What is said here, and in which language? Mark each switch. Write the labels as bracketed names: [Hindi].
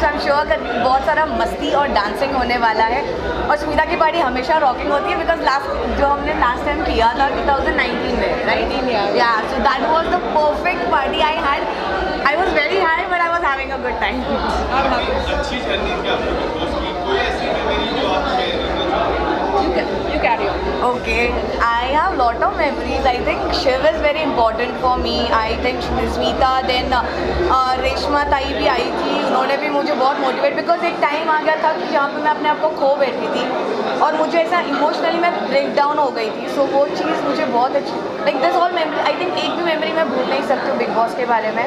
[English] so I am sure [Hindi] कि बहुत सारा मस्ती और डांसिंग होने वाला है। और स्मिता की पार्टी हमेशा रॉकिंग होती है बिकॉज हमने लास्ट टाइम किया था 2019 में, राइट? [English] Yeah so that was the perfect party I had. I was very high but I was having a good time. [Hindi] अच्छी जर्नी थी आपकी बिग बॉस की, कोई ऐसी मेमोरी जो आप शेयर करना चाहोगे? [English] You carry on. Okay, I have lot of memories. I think Shiv is very important for me. I think Smita, then [Hindi] Reshma ताई भी आई थी, उन्होंने भी मुझे बहुत मोटिवेट, बिकॉज एक टाइम आ गया था कि जहाँ पे मैं अपने आप को खो बैठी थी और मुझे ऐसा इमोशनली मैं ब्रेक डाउन हो गई थी। सो वो चीज़ मुझे बहुत अच्छी, [English] like this all memory, I think [Hindi] एक भी मेमोरी मैं भूल नहीं सकती हूँ बिग बॉस के बारे में।